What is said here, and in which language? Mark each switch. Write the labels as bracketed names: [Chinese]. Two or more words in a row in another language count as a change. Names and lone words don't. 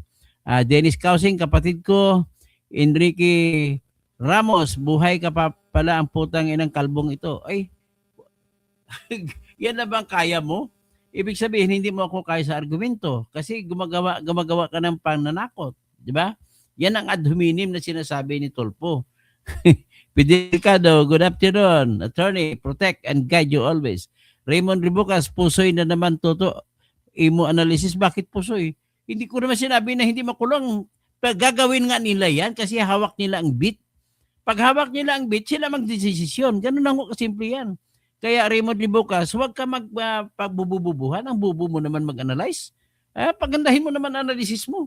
[Filipino] Dennis Causing, kapatid ko. Enrique Ramos, buhay ka pa pala ang putang inang kalbong ito. Ay, yan na bang kaya mo? Ibig sabihin, hindi mo ako kaya sa argumento. Kasi gumagawa ka ng pananakot. Di ba? Yan ang [Latin] ad hominem [Filipino] na sinasabi ni Tolpo. Pidircado, [English] good afternoon. Attorney, protect and guide you always. [Filipino] Raymond Ribucas, pusoy na naman toto. Imo analysis, bakit pusoy? Hindi ko naman sinabi na hindi makulong. Gagawin nga nila yan kasi hawak nila ang bit. Pag hawak nila ang bit, sila magdesisyon. Ganun lang ko kasimple yan. Kaya Raymond Ribucas, huwag ka magpabububuhan. Ang bubu mo naman mag-analyze. Pagandahin mo naman analysis mo.